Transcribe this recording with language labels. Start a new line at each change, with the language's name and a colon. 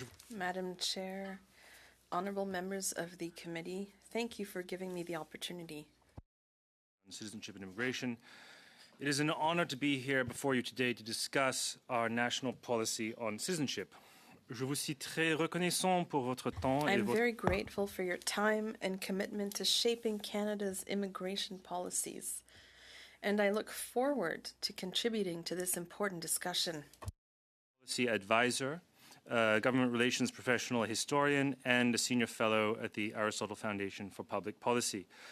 English: Madam Chair, honorable members of the committee, thank you for giving me the opportunity. Citizenship and Immigration. It is an honor to be here before you today to discuss our national policy on citizenship.
French: Je vous suis très reconnaissant pour votre temps.
English: I'm very grateful for your time and commitment to shaping Canada's immigration policies, and I look forward to contributing to this important discussion. Policy advisor, government relations professional, historian, and a senior fellow at the Aristotle Foundation for Public Policy.